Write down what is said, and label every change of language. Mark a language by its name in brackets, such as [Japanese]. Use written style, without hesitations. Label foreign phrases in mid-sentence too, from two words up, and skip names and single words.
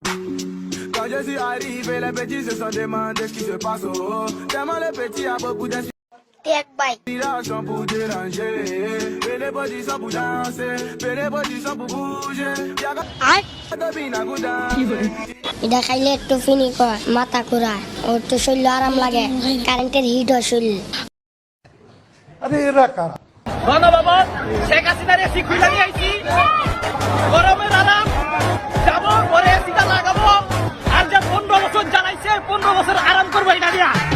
[French] Quand je suis arrivé, les petits se sont demandé ce qui se passe. Oh, tellement les petits a beaucoup d'inspiration pour déranger. Et les petits sont pour danser, et les petits sont pour bouger. [Bangla] এটা খাইলে একটু ফিনি কর মাথা ঘুরায় ও একটু শরীর আরাম লাগে কারেন্টের হিট হয় শরীর আরে এরা কারা গণভবন শেখ হাসিনার এসি খুলে নিয়ে আইছি গরমের আরাম যাবো পরে এসিটা লাগাবো আর যে 15 বছর জ্বালাইছে 15 বছর আরাম করবো এটা দিয়া।